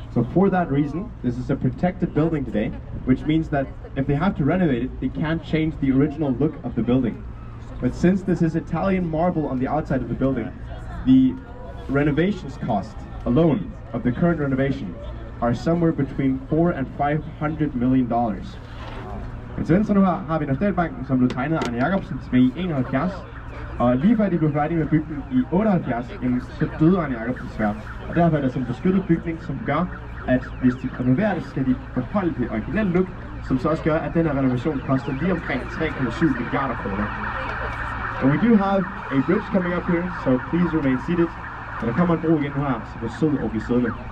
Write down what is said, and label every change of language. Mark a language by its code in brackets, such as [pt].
[en] So for that reason, this is a protected building today, which means that if they have to renovate it, they can't change the original look of the building. But since this is Italian marble on the outside of the building, the renovations cost alone of the current renovation are somewhere between $400 and $500 million. [da] Men så nu har vi Nationalbanken, som blev tegnet af Arne Jacobsen tilbage i 71, og lige før de blev færdige med bygningen i 78, så døde Arne Jacobsen desværre. Og derfor er der sådan en beskyttet bygning, som gør, at hvis de renoverer det, skal de beholde det originelle look, som så også gør, at den her renovation koster lige omkring 3,7 milliarder kroner. [en] And we do have a bridge coming up here, so please remain seated. [da] Og der kommer en bro igen nu her, så vær sød og bliv siddende.